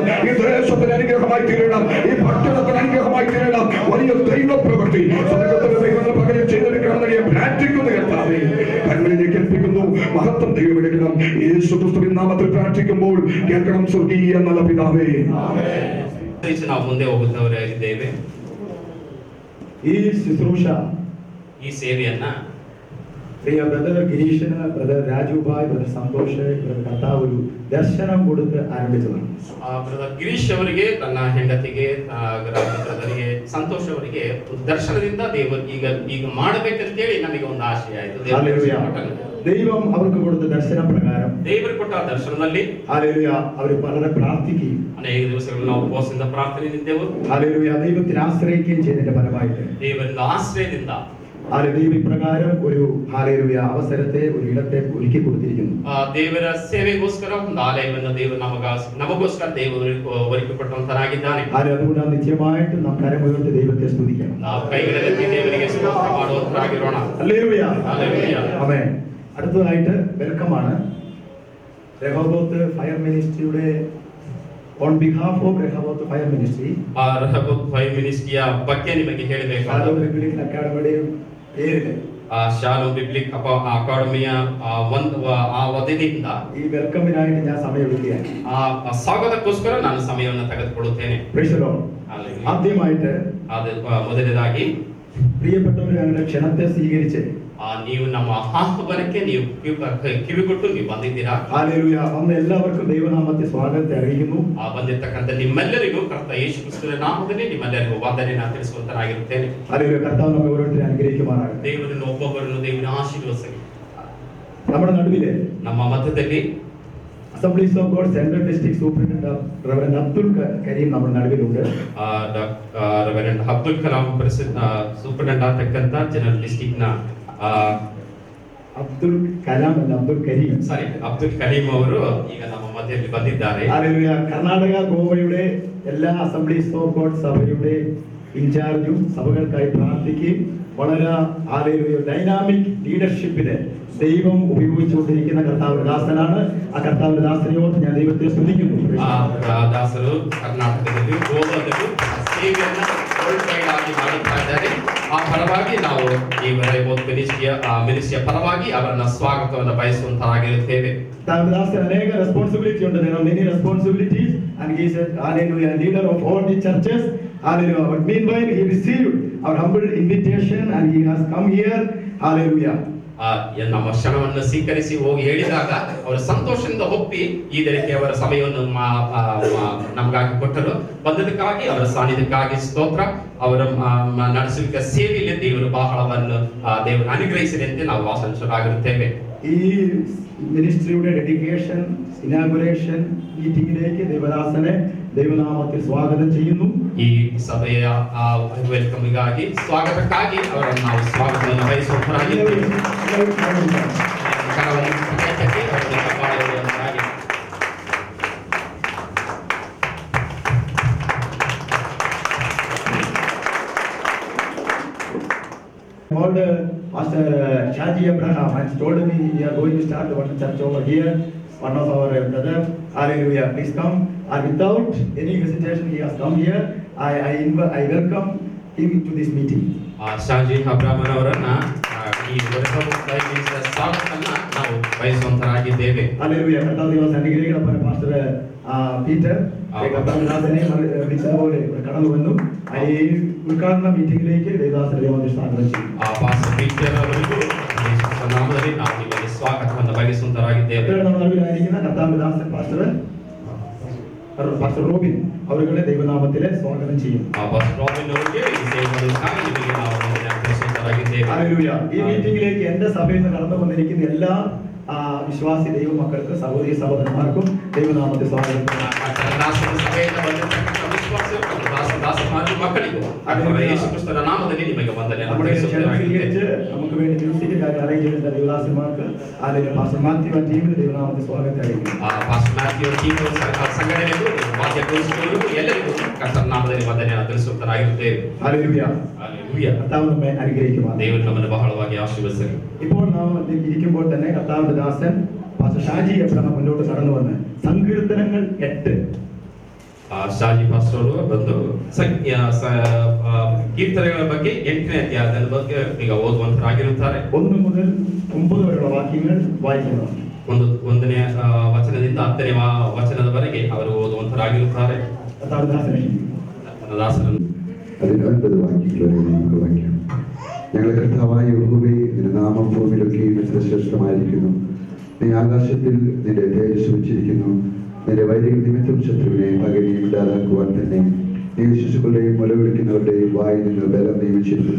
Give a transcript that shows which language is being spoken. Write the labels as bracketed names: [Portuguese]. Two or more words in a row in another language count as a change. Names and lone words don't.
[Malayalam] ഈ ദേശത്തിന് അനുഗ്രഹമായി തീരണം. ഈ പട്ടണത്തിന് അനുഗ്രഹമായി തീരണം. വലിയ ദൈവ പ്രവൃത്തി സ്വർഗ്ഗത്തിലെ ദൈവങ്ങൾ പകരം ചെയ്തെടുക്കണമെന്ന് ഞാൻ പ്രാർത്ഥിക്കുന്ന കർത്താവേ, കർമ്മങ്ങളിലേക്ക് ഏൽപ്പിക്കുന്നു. മഹത്വം ദൈവം എടുക്കണം. യേശു ക്രിസ്തുവിൻ നാമത്തിൽ പ്രാർത്ഥിക്കുമ്പോൾ കേൾക്കണം സ്വർഗീയ നല്ല പിതാവേ. [Kannada] ನಾವು ಮುಂದೆ ಹೋಗುತ್ತವರಿದ್ದೇವೆ. [Malayalam] ഈ ശുശ്രൂഷ, [Kannada] ಈ ಸೇವೆಯನ್ನ [Malayalam] പ്രിയ ബ്രദർ ഗിരീഷിന്, ബ്രദർ രാജുഭായ്, ബ്രദർ സന്തോഷ്, ബ്രദർ കർത്താവ് ഒരു ദർശനം കൊടുത്ത് ആരംഭിച്ചതാണ്. [Kannada] ಬ್ರದರ್ ಗಿರೀಶ್ ಅವರಿಗೆ, ತನ್ನ ಹೆಂಡತಿಗೆ, ಬ್ರದರಿಗೆ ಸಂತೋಷ್ ಅವರಿಗೆ ದರ್ಶನದಿಂದ ದೇವರು ಈಗ ಮಾಡಬೇಕಂತೇಳಿ ನಮಗೆ ಒಂದು ಆಶೆ ಆಯಿತು. [Malayalam] ദൈവം അവർക്ക് കൊടുത്ത ദർശന പ്രകാരം [Kannada] ದೇವರು ಕೊಟ್ಟ ದರ್ಶನದಲ್ಲಿ [Malayalam] ഹല്ലേലൂയ അവർ വളരെ പ്രാർത്ഥിക്കുകയും [Kannada] ಅನೇಕ ದಿವಸಗಳು ನಾವು ಉಪವಾಸದಿಂದ ಪ್ರಾರ್ಥನೆಯಿದ್ದೆವು. [Malayalam] ഹല്ലേലൂയ ദൈവത്തിൽ ആശ്രയിക്കുകയും ചെയ്തതിന്റെ ഫലമായിട്ട് [Kannada] ದೇವರಿಂದ ಆಶ್ರಯದಿಂದ [Malayalam] ദൈവം ഇപ്രകാരം ഒരു ഹല്ലേലൂയ അവസരത്തെ, ഒരു ഇടത്തെ ഒരുക്കി കൊടുത്തിരിക്കുന്നു. [Kannada] ದೇವರ ಸೇವೆಗೋಸ್ಕರ ಒಂದು ಆಲಯವನ್ನು ದೇವರು ನಮಗೋಸ್ಕರ ದೇವರು ഒരുക്കിക്കൊടുത്തവനാಗಿದ್ದಾನೆ. [Malayalam] അതുകൊണ്ട് നിശ്ചയമായിട്ട് നാം കരമുയർത്തി ദൈവത്തെ സ്തുതിക്കണം. [Kannada] ನಾವು ಕೈಗಳೆತ್ತಿ ದೇವರಿಗೆ ಸ್ತೋತ್ರ ಮಾಡುವವರಾಗಿರೋಣ. [Malayalam] ഹല്ലേലൂയ. ഹല്ലേലൂയ. ആമേൻ. അടുത്തതായിട്ട് വെൽക്കമാണ് രഹോബോത്ത് ഫയർ മിനിസ്ട്രിയുടെ [English] on behalf of [Malayalam] രഹോബോത്ത് ഫയർ മിനിസ്ട്രി [Kannada] ರಹಬೋತ್ ಫೈರ್ ಮಿನಿಸ್ಟ್ರಿಯ ಬಗ್ಗೆ ನಿಮಗೆ ಹೇಳಬೇಕಾದ [Malayalam] അക്കാഡമിയുടെ പേരില് [Kannada] ಶಾಲೋಮ್ ಬಿಬ್ಲಿಕ್ ಅಕಾಡೆಮಿಯ ಆ ವತಿಯಿಂದ [Malayalam] ഈ വെൽക്കമിനായിട്ട് ഞാൻ സമയമെടുക്കുകയാണ്. [Kannada] ಆ ಸ್ವಾಗತಕ್ಕೋಸ್ಕರ ನಾನು ಸಮಯವನ್ನು ತೆಗೆದುಕೊಳ್ಳುತ್ತೇನೆ. [English] Praise the Lord. [Malayalam] ആദ്യമായിട്ട് [Kannada] ಅದು ಮೊದಲನೇದಾಗಿ [Malayalam] പ്രിയപ്പെട്ടവർ ഞങ്ങളുടെ ക്ഷണത്തെ സ്വീകരിച്ച് [Kannada] ನೀವು ನಮ್ಮ ಆಹ್ವಾನಕ್ಕೆ ನೀವು ಕಿವಿಗೊಟ್ಟು ನೀವು ಬಂದಿದ್ದೀರಾ. [Malayalam] ഹല്ലേലൂയ. വന്ന എല്ലാവർക്കും ദൈവനാമത്തെ സ്വാഗതത്തെ അറിയിക്കുന്നു. [Kannada] ಬಂದಿರ್ತಕ್ಕಂಥ ನಿಮ್ಮೆಲ್ಲರಿಗೂ ಕರ್ತ ಯೇಸು ಕ್ರಿಸ್ತನ ನಾಮದಲ್ಲಿ ನಿಮ್ಮೆಲ್ಲರಿಗೂ ವಂದನೆಯನ್ನು ತಿಳಿಸುವಂತನಾಗಿರುತ್ತೇನೆ. [Malayalam] ഹല്ലേലൂയ. കർത്താവ് നമ്മെ ഓരോരുത്തരെ അനുഗ്രഹിക്കുമാറാകട്ടെ. [Kannada] ದೇವರನ್ನು ಒಬ್ಬೊಬ್ಬರನ್ನು ದೇವರ ಆಶೀರ್ವದಿಸಲಿ. [Malayalam] നമ്മുടെ നടുവില് [Kannada] ನಮ್ಮ ಮಧ್ಯದಲ್ಲಿ [Malayalam] അസംബ്ലീസ് ഓഫ് ഗോഡ് [English] Central District Superintendent Reverend [Malayalam] അബ്ദുൽ കരീം നമ്മുടെ നടുവിലുണ്ട്. [Kannada] ರೆವರೆಂಡ್ ಅಬ್ದುಲ್ ಕಲಾಂ ಸೂಪರಿಂಟೆಂಡೆಂಟ್ ಆಗ್ತಕ್ಕಂಥ [English] General District [Kannada] ನ ಅಬ್ದುಲ್ ಕಲಾಂ ಅಲ್ಲ, ಅಬ್ದುಲ್ ಕರೀಂ. ಸಾರಿ, ಅಬ್ದುಲ್ ಕರೀಂ ಅವರು ಈಗ ನಮ್ಮ ಮಧ್ಯದಲ್ಲಿ ಬಂದಿದ್ದಾರೆ. [Malayalam] ഹല്ലേലൂയ. കർണാടക ഗോവയുടെ എല്ലാ അസംബ്ലീസ് ഓഫ് ഗോഡ് സഭയുടെ ഇൻചാർജും സഭകൾക്കായി പ്രാർത്ഥിക്കുകയും വളരെ ഹല്ലേലൂയ [English] dynamic leadership [Malayalam] ദൈവം ഉപയോഗിച്ചുകൊണ്ടിരിക്കുന്ന കർത്താവിന്റെ ദാസനാണ്. ആ കർത്താവിന്റെ ദാസനെയോട് ഞാൻ ദൈവത്തെ സ്തുതിക്കുന്നു. [Kannada] ದಾಸರು ಕರ್ನಾಟಕದಲ್ಲಿ ಗೋವಾದಲ್ಲಿ ಸೇವೆಯನ್ನ ಆಗಿ ಮಾಡುತ್ತಾ ಇದ್ದಾರೆ. ಆ ಫಲವಾಗಿ ನಾವು ಈ ಮಿನಿಸ್ಟ್ರಿಯ ಫಲವಾಗಿ ಅವರನ್ನ ಸ್ವಾಗತವನ್ನು ಬಯಸುವಂತರಾಗಿರುತ್ತೇವೆ. [Malayalam] ദാസൻ അനേക റെസ്പോൺസിബിലിറ്റി ഉണ്ട്. [English] there are many responsibilities and he is a hallelujah leader of all the churches. Hallelujah. But meanwhile he received our humble invitation and he has come here. Hallelujah. [Kannada] ನಮ್ಮ ಕ್ಷಣವನ್ನು ಸ್ವೀಕರಿಸಿ ಹೋಗಿ ಹೇಳಿದಾಗ ಅವರ ಸಂತೋಷದಿಂದ ಒಪ್ಪಿ ಈ ದಿನಕ್ಕೆ ಅವರ ಸಮಯವನ್ನು ನಮಗಾಗಿ ಕೊಟ್ಟರು. ಬಂದದಕ್ಕಾಗಿ ಅವರ ಸಾನ್ನಿಧ್ಯಕ್ಕಾಗಿ ಸ್ತೋತ್ರ. ಅವರ ನಡೆಸುವಿಕೆ ಸೇವೆಯಲ್ಲಿ ದೇವರು ಬಹಳವನ್ನು ದೇವರು ಅನುಗ್ರಹಿಸಿದಂತೆ ನಾವು ಆಶಂಸರಾಗಿರುತ್ತೇವೆ. [Malayalam] ഈ മിനിസ്ട്രിയുടെ [English] dedication inauguration meeting [Malayalam] ദേവദാസനെ ദൈവനാമത്തിൽ സ്വാഗതം ചെയ്യുന്നു. [Kannada] ಈ ಸಭೆಯ ವೆಲ್ಕಮ್ಗಾಗಿ ಸ್ವಾಗತಕ್ಕಾಗಿ ಅವರನ್ನು ನಾವು ಸ್ವಾಗತವನ್ನು ಬಯಸುವಂತರಾಗಿದ್ದೇವೆ. [English] called Pastor Shaji Abraham and told me we are going to start one church over here. One of our brother, hallelujah, please come. And without any hesitation, he has come here. I welcome him to this meeting. [Kannada] ಶಾಜಿ ಅಬ್ರಾಹ್ಮನ್ ಅವರನ್ನ ಈ ಸ್ವಾಗತವನ್ನ ನಾವು ಬಯಸುವಂತರಾಗಿದ್ದೇವೆ. [Malayalam] Hallelujah. [Kannada] ಕರ್ತಾವ್ ದಿವಸ ಅನುಗ್ರಹಿಗಳ ಪಾಸ್ಟರ್ [Malayalam] പീറ്റർ കർത്താവിനെ വിളിച്ചതുപോലെ ഇവിടെ കടന്നു വന്നു. ഈ ഉദ്ഘാടന മീറ്റിംഗിലേക്ക് ദേവദാസൻ സ്വാഗതം ചെയ്യും. [Kannada] ಪಾಸ್ಟರ್ ಪೀಟರ್ ಅವರಿಗೂ ಯೇಸುವಿನ ನಾಮದಲ್ಲಿ ನಾವು ನಿಮಗೆ ಸ್ವಾಗತವನ್ನು ಬಯಸುವಂತರಾಗಿದ್ದೇವೆ. [Malayalam] നമ്മുടെ നടുവിലായിരിക്കുന്ന കർത്താവിദാസൻ പാസ്റ്റർ റോബിൻ അവരുടെ ദൈവനാമത്തിലെ സ്വാഗതം ചെയ്യും. [Kannada] ಪಾಸ್ಟರ್ ರಾಬಿನ್ ಅವರಿಗೆ ಈ ಸೇವೆಗಳಿಗಾಗಿ ನಿಮಗೆ ನಾವು ಬಯಸುವಂತರಾಗಿದ್ದೇವೆ. [Malayalam] ഹല്ലേലൂയ. ഈ മീറ്റിംഗിലേക്ക് എന്റെ സഭയിൽ നിന്ന് കടന്നു വന്നിരിക്കുന്ന എല്ലാ വിശ്വാസി ദൈവ മക്കൾക്ക് സഹോദരി സഹോദരന്മാർക്കും ദൈവനാമത്തെ സ്വാഗതം. [Kannada] ದಾಸರ ಸಭೆಯಿಂದ ಬಂದಿರತಕ್ಕಂಥ ವಿಶ್ವಾಸಿಗಳು ದಾಸಮಾರು ಮಕ್ಕಳಿಗೂ ಯೇಸು ಕ್ರಿಸ್ತನ ನಾಮದಲ್ಲಿ ನಿಮಗೆ ವಂದನೆಯನ್ನು ತಿಳಿಸುತ್ತೇವೆ. [Malayalam] നമുക്ക് വേണ്ടി മ്യൂസിക് കാര്യം അറേഞ്ച് ചെയ്ത ദൈവദാസന്മാർക്ക് അല്ലെങ്കിൽ പാസ്റ്റർ മാത്യു ടീമിന് ദൈവനാമത്തെ സ്വാഗതം അറിയിക്കുന്നു. [Kannada] ಪಾಸ್ಟರ್ ಮ್ಯಾಥ್ಯೂ ಟೀಮ್ ಸಂಘಟನೆಗೂ ವಾದ್ಯಗೋಷ್ಠಿಗಳಿಗೂ ಎಲ್ಲರಿಗೂ ಕರ್ತನ ನಾಮದಲ್ಲಿ ವಂದನೆಯನ್ನು ತಿಳಿಸುತ್ತೇವೆ. [Malayalam] ഹല്ലേലൂയ. ഹല്ലേലൂയ. കർത്താവ് നമ്മെ അനുഗ്രഹിക്കുമാറാകട്ടെ. [Kannada] ದೇವರು ನಮ್ಮನ್ನು ಬಹಳವಾಗಿ ಆಶೀರ್ವದಿಸಲಿ. [Malayalam] ഇപ്പോൾ നാം ഇരിക്കുമ്പോൾ തന്നെ കർത്താവിന്റെ ദാസൻ പാസ്റ്റർ ഷാജി എബ്രഹാം മുന്നോട്ട് കടന്നു വന്ന് സങ്കീർത്തനങ്ങൾ 8 [Kannada] ಶಾಜಿ ಪಾಸ್ಟರ್ ಅವರು ಬಂದು ಕೀರ್ತನೆಗಳ ಬಗ್ಗೆ 8ನೇ ಅಧ್ಯಾಯದ ಬಗ್ಗೆ ಈಗ ಓದುವಂತರಾಗಿರುತ್ತಾರೆ. [Malayalam] 1 മുതൽ 9 വരെയുള്ള വാക്യങ്ങൾ വായിക്കുന്നത്. [Kannada] ಒಂದನೇ ವಚನದಿಂದ 10ನೇ ವಚನದವರೆಗೆ ಅವರು ಓದುವಂತರಾಗಿರುತ್ತಾರೆ. [Malayalam] കർത്താവിന്റെ ദാസനെ [Kannada] ದಾಸರನ್ನು [Malayalam] അതിൽ 9 വാക്യങ്ങൾ വരെ നമുക്ക് വായിക്കാം. ഞങ്ങളുടെ കർത്താവായ യഹോവേ, നിന്റെ നാമം ഭൂമിയിലൊക്കെയും എത്ര ശ്രേഷ്ഠമായിരിക്കുന്നു. നീ ആകാശത്തിൽ നിന്റെ തേജസ് വെച്ചിരിക്കുന്നു. നിന്റെ വൈരികൾ നിമിത്തം ശത്രുവിനെ പകരെയും ഇല്ലാതാക്കുവാൻ തന്നെ നീ ശിശുക്കളുടെയും മുലവിളിക്കുന്നവരുടെയും വായിൽ നിന്ന് ബലം നിയമിച്ചിരിക്കുന്നു.